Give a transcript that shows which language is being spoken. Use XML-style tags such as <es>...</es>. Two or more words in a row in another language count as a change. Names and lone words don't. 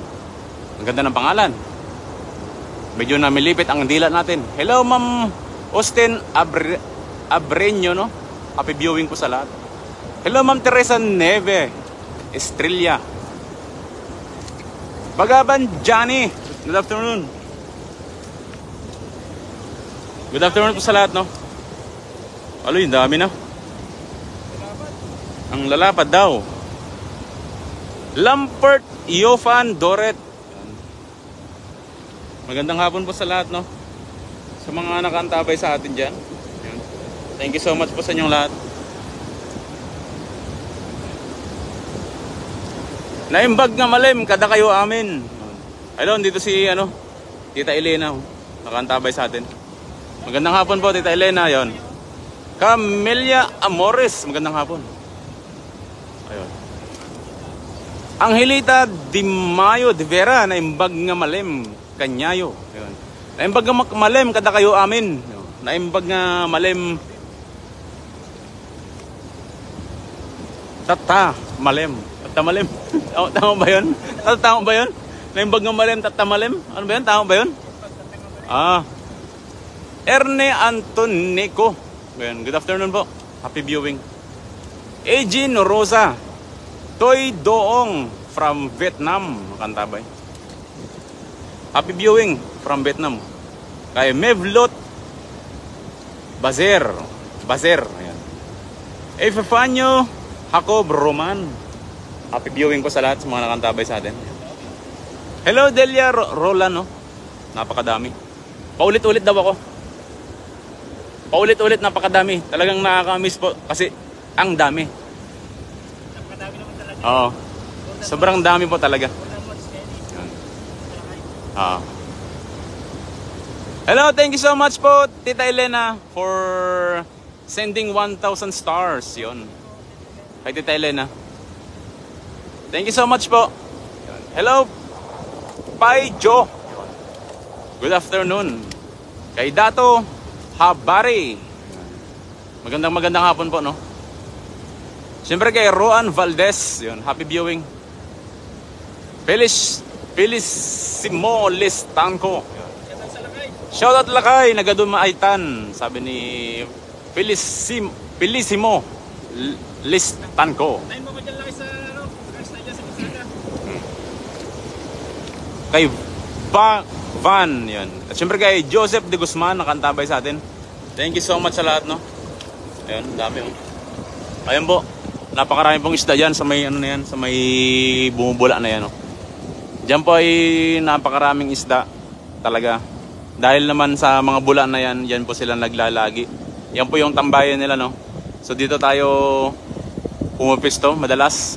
<tl>Ang ganda ng pangalan. Medyo namilipit ang dila natin.</tl> <en>Hello Ma'am</en> <tl>Austin Abreño no.</tl> <en>Happy viewing</en> <tl>po sa lahat.</tl> <en>Hello Ma'am</en> <tl>Teresa Neve Estrella.</tl> <en>Bagaban Johnny. Good afternoon. Good afternoon</en> <tl>po sa lahat no. Alo yung dami na. Ang lalapad daw. Lampert Iofan Doret. Magandang hapon po sa lahat no. Sa mga nakantabay sa atin dyan.</tl> <en>Thank you so much</en> <tl>po sa inyong lahat.</tl> <ilo>Naimbag nga malim kada kayo amin.</ilo> <tl>Hello, dito si Tita Elena nakantabay sa atin. Magandang hapon po Tita Elena yon. Camelia Amores, magandang hapon. Ayun. Angelita Di Mayo de Vera,</tl> <ilo>naimbag nga malim Kanyayo. Ayun. Naimbag nga malim kada kayo amin. Naimbag nga malim Tata malim. Tata malim.</ilo> <tl>Tama ba yun? Tama ba yun?</tl> <ilo>Naimbag nga malim Tata malim.</ilo> <tl>Ano ba yun? Tama ba yun? Erne Antonico. Ayun.</tl> <en>Good afternoon</en> <tl>po.</tl> <en>Happy viewing.</en> <tl>Ejin Rosa. Toy Doong</tl> <en>from Vietnam.</en> <tl>Makantabay.</tl> <en>Happy viewing from Vietnam.</en> <tl>Kay Mevlot Bazer. Ayan. Epifanio Jacob Roman.</tl> <en>Happy viewing</en> <tl>ko sa lahat sa mga nakantabay sa atin. Hello Delia Roland no. Napakadami. Paulit-ulit daw ako. Paulit-ulit napakadami. Talagang nakaka-miss po kasi ang dami. Napakadami naman talaga. Oo. Sobrang dami po talaga.</tl> <en>Hello, thank you so much po Tita Elena for sending 1,000 stars.</en> <tl>Yun. Kay Tita Elena.</tl> <en>Thank you so much po. Hello, Pai Jo. Good afternoon.</en> <tl>Kay Dato Habari. Magandang hapon po no. Siyempre kay Roan Valdez.</tl> <en>Yun, happy viewing. Felicimo Listanco.</en> <tl>Shoutout Lakay, Nagadumaitan. Sabi ni Felicimo Listanco. Tayo mo ba dyan laki sa first na dyan sa Pasaga? Kay Van, yun. At syempre kay Joseph de Guzman, nakantabay sa atin.</tl> <en>Thank you so much</en> <tl>sa lahat, no? Ayun, dami, oh. Ayun po, napakarami pong isda dyan sa may, sa may bumubula na yan, oh. Diyan po ay napakaraming isda, talaga. Dahil naman sa mga bula na yan, yan po sila naglalagi. Yan po yung tambayan nila, no? So dito tayo pumapisto, madalas.</tl>